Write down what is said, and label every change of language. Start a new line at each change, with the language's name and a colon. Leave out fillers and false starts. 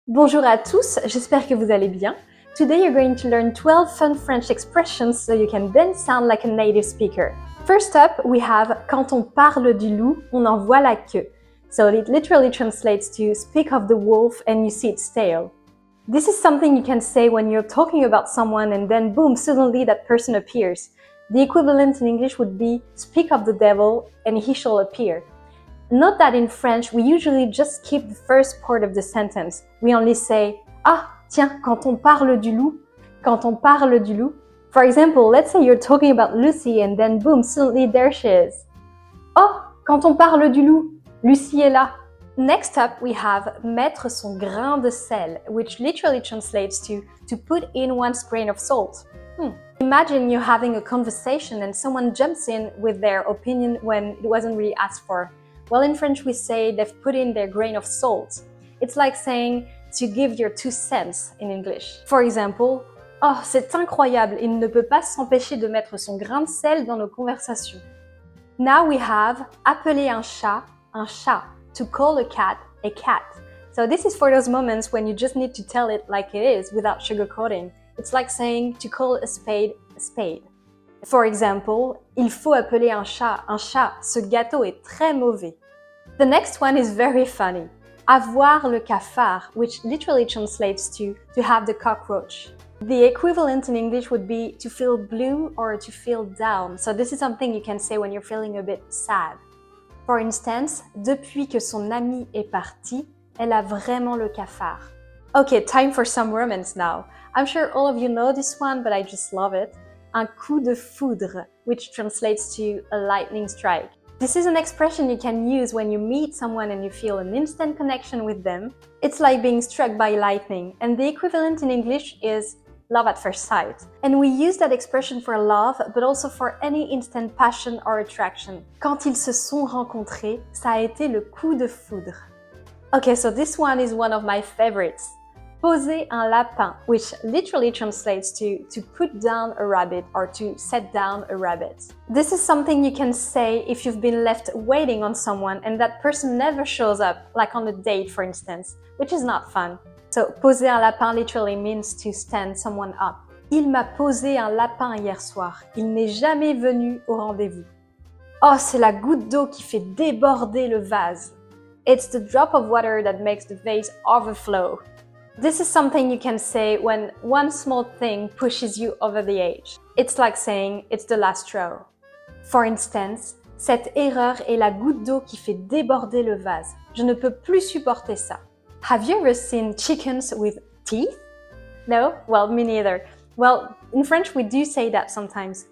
French: Bonjour à tous, j'espère que vous allez bien.
English: Today you're going to learn 12 fun French expressions so you can then sound like a native speaker. First up, we have
French: quand on parle du loup, on en voit la queue.
English: So it literally translates to speak of the wolf and you see its tail. This is something you can say when you're talking about someone and then boom, suddenly that person appears. The equivalent in English would be speak of the devil and he shall appear. Note that in French, we usually just keep the first part of the sentence. We only say,
French: ah, tiens, quand on parle du loup, quand on parle du loup.
English: For example, let's say you're talking about Lucy and then boom, suddenly there she is.
French: Oh, quand on parle du loup, Lucie est là.
English: Next up, we have
French: mettre son grain de sel,
English: which literally translates to put in one's grain of salt. Imagine you're having a conversation and someone jumps in with their opinion when it wasn't really asked for. Well, in French, we say they've put in their grain of salt. It's like saying to give your 2 cents in English. For example,
French: oh, c'est incroyable, il ne peut pas s'empêcher de mettre son grain de sel dans nos conversations.
English: Now we have
French: appeler un chat,
English: to call a cat. So this is for those moments when you just need to tell it like it is without sugarcoating. It's like saying to call a spade. For example,
French: il faut appeler un chat, ce gâteau est très mauvais.
English: The next one is very funny.
French: Avoir le cafard,
English: which literally translates to have the cockroach. The equivalent in English would be to feel blue or to feel down. So this is something you can say when you're feeling a bit sad. For instance,
French: depuis que son amie est partie, elle a vraiment le cafard.
English: Okay, time for some romance now. I'm sure all of you know this one, but I just love it.
French: Un coup de foudre,
English: which translates to a lightning strike. This is an expression you can use when you meet someone and you feel an instant connection with them. It's like being struck by lightning, and the equivalent in English is love at first sight. And we use that expression for love, but also for any instant passion or attraction.
French: Quand ils se sont rencontrés, ça a été le coup de foudre.
English: Okay, so this one is one of my favorites.
French: Poser un lapin,
English: which literally translates to put down a rabbit or to set down a rabbit. This is something you can say if you've been left waiting on someone and that person never shows up, like on a date for instance, which is not fun. So,
French: poser un lapin
English: literally means to stand someone up.
French: Il m'a posé un lapin hier soir. Il n'est jamais venu au rendez-vous. Oh, c'est la goutte d'eau qui fait déborder le vase.
English: It's the drop of water that makes the vase overflow. This is something you can say when one small thing pushes you over the edge. It's like saying it's the last straw. For instance,
French: cette erreur est la goutte d'eau qui fait déborder le vase. Je ne peux plus supporter ça.
English: Have you ever seen chickens with teeth? No? Well, me neither. Well, in French we do say that sometimes.